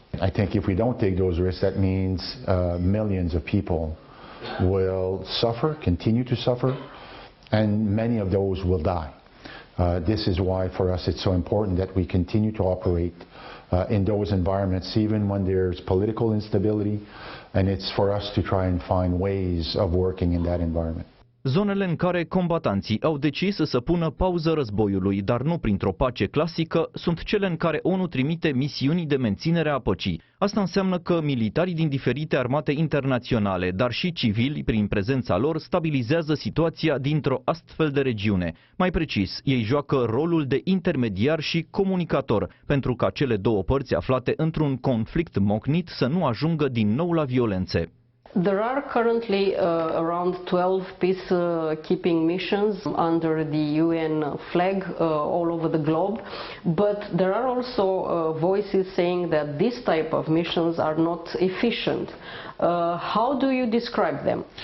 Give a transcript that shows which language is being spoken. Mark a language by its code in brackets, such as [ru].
[en] I think if we don't take those risks, that means millions of people will suffer, continue to suffer, and many of those will die. This is why for us it's so important that we continue to operate in those environments, even when there's political instability, and it's for us to try and find ways of working in that environment. [ro] Zonele în care combatanții au decis să pună pauză războiului, dar nu printr-o pace clasică, sunt cele în care ONU trimite misiuni de menținere a păcii. Asta înseamnă că militarii din diferite armate internaționale, dar și civili, prin prezența lor, stabilizează situația dintr-o astfel de regiune. Mai precis, ei joacă rolul de intermediar și comunicator, pentru ca cele două părți aflate într-un conflict mocnit să nu ajungă din nou la violențe. [en] There are currently around 12 peacekeeping missions under the UN flag all over the globe, but there are also voices saying that this type of missions are not efficient. How do you describe them?